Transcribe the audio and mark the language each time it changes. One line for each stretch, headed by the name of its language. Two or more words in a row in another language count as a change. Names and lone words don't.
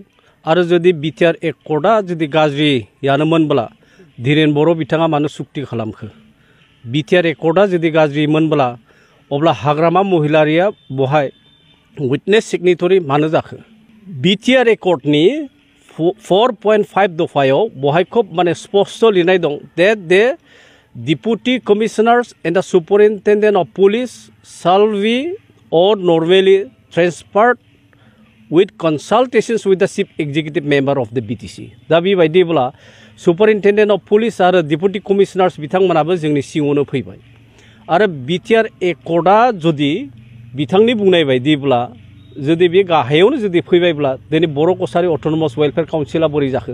Bodo: आरो जुदि BTR एकर्डआ जुदि गाज्रियानोमोनब्ला धीरेन बर' बिथाङा मानो सुक्ति खालामखो BTR एकर्डआ जुदि गाज्रिमोनब्ला अब्ला हाग्रामा महिलारिया बहाय
English: witness signatory
Bodo: मानो जाखो। BTR एकर्डनि 4.5 दफायाव बहाय खोब माने स्पष्ट लिरनाय दं
English: that the deputy commissioners and the superintendent of police shall be or normally transferred with consultations with the chief executive member of the BTC।
Bodo: दा बेबायदिब्ला
English: superintendent of police
Bodo: आरो
English: deputy commissioners
Bodo: बिथांमोनाबो जोंनि सिङावनो फैबाय आरो BTR एकर्डआ जुदि बिथांनि बुंनाय बायदिब्ला जुदि बे गाहायावनो जुदि फैबायब्ला दिनै बर' कसारि अट'नमास वेलफेयार काउन्सिला बोरै जाखो।